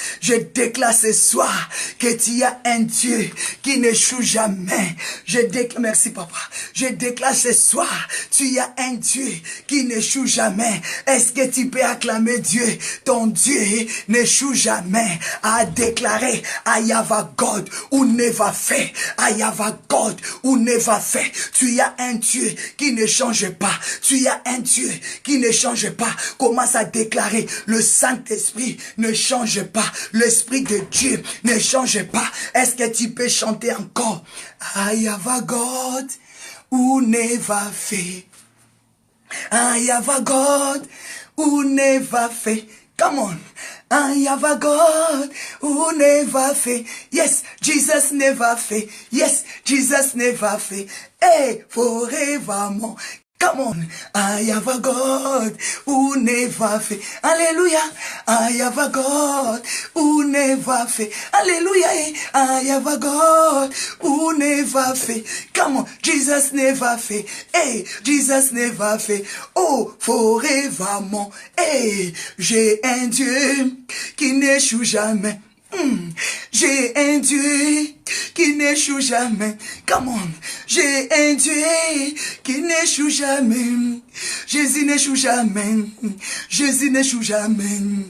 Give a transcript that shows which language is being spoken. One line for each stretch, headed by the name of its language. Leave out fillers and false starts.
French: Je déclare ce soir que tu as un Dieu qui n'échoue jamais. Je déclare, merci papa. Je déclare ce soir, tu as un Dieu qui n'échoue jamais. Est-ce que tu peux acclamer Dieu? Ton Dieu n'échoue jamais. À déclarer,
English: I have a God who never fail. I have a God who never fail.
French: Tu as un Dieu qui ne change pas. Tu as un Dieu qui ne change pas. Commence à déclarer, le Saint-Esprit ne change pas. L'Esprit de Dieu ne change pas. Est-ce que tu peux chanter encore?
English: I have a God who never fail. I have a God who never fail. Come on. I have a God who never fail. Yes, Jesus never fail. Yes, Jesus never fail. Hey, forevermore. Come on, I have a God who never fail. Hallelujah. I have a God who never fail. Hallelujah. I have a God who never fail. Come on, Jesus never fail. Hey, Jesus never fail. Oh, forevermore.
French: Hey, j'ai un Dieu qui n'échoue jamais. J'ai un Dieu qui n'échoue jamais.
English: Come on.
French: J'ai un Dieu qui n'échoue jamais. Jésus n'échoue jamais. Jésus n'échoue jamais.